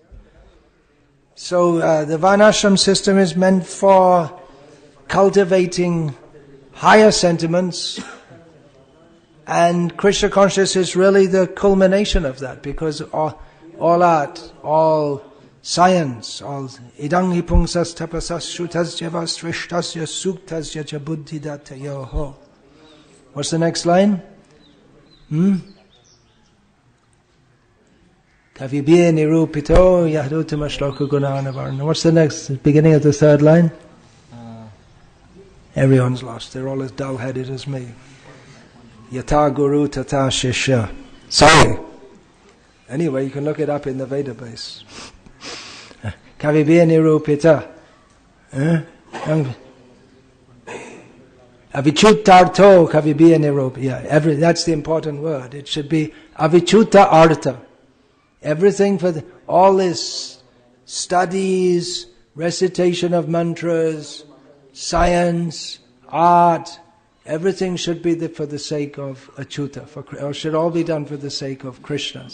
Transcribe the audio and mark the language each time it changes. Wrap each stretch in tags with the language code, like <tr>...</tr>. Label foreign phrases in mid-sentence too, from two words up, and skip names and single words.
<en>So the Varnashram system is meant for cultivating higher sentiments, And Krishna consciousness is really the culmination of that, because all art, all science, all</en> <sa>idang hi pungsas tapasas shutasya vasrishtasya suktasya cha buddhidata yoho.</sa> <en>What's the next line?</en> <sa>Kavibhye nirupito yahdutama shloka gunanavarna.</sa> <en>What's the next, beginning of the third line? Everyone's lost. They're all as dull-headed as me.</en> <sa>Yata guru tata shishya.</sa> <en>Sorry. Anyway, you can look it up in the database.</en> <sa>Kavibhye nirupita. Avichutartho kavibhye nirupita.</sa> <en>Yeah, that's the important word. It should be</en> <sa>avichuta artha.</sa> <en>Everything for all this studies, recitation of mantras, science, art, everything should be for the sake of Achyuta, or should all be done for the sake of Krishna.</en>